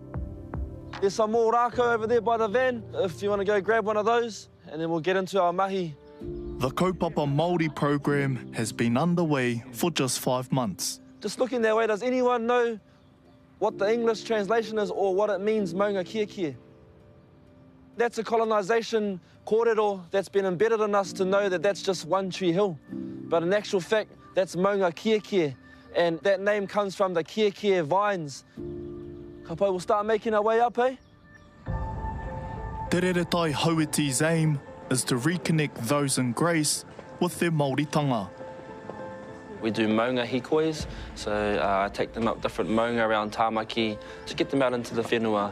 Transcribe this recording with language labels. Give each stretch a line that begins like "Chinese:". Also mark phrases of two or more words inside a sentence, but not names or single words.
English: There's some more rākau over there by the van, if you want to go grab one of those, and then we'll get into our mahi. The Kaupapa Māori program has been underway for just 5 months. Just looking that way, does anyone know what the English translation is or what it means, maunga kia kia? That's a colonisation kōrero that's been embedded in us to know that that's just One Tree Hill. But in actual fact, that's maunga kia kia, and that name comes from the kia kia vines. Kapai, we'll start making our way up, eh? Te Reretai Hauiti's aim is to reconnect those in Grace with their Māoritanga. We do
Māori: maunga hikois,
English: so I take them up different maunga around Tāmaki to get them out into the whenua.